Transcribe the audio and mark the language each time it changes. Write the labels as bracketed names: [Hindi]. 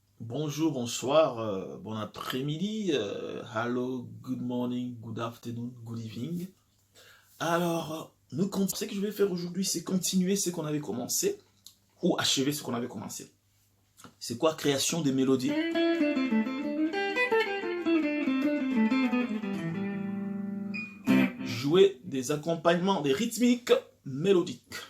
[French] Bonjour, bonsoir, bon après-midi. [English] Hello, good morning, good afternoon, good evening. [French] Alors, ce que je vais faire aujourd'hui, c'est continuer ce qu'on avait commencé ou achever ce qu'on avait commencé. C'est quoi? Création des mélodies. Jouer des accompagnements, des rythmiques mélodiques.